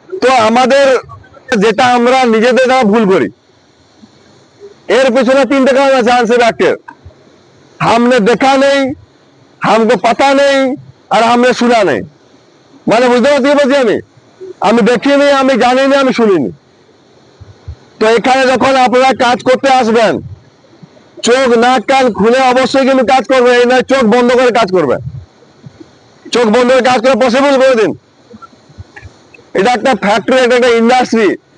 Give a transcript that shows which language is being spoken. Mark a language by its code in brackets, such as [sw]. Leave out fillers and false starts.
[bn] তো আমাদের যেটা আমরা নিজেদের দ্বারা ভুল করি, এর পিছনে তিনটে কারণ আছে [hi] आंसर के। हमने देखा नहीं, हमको पता नहीं और हमने सुना नहीं। [bn] মানে বুঝতে পারছি আমি দেখিনি, আমি জানিনি, আমি শুনিনি। তো এখানে যখন আপনারা কাজ করতে আসবেন, চোখ নাক কান খুলে অবশ্যই কিন্তু কাজ করবে, এই নয় চোখ বন্ধ করে কাজ করবে। চোখ বন্ধ করে কাজ করে পসিবল করে দিন। এটা একটা ফ্যাক্টরি, এটা একটা ইন্ডাস্ট্রি।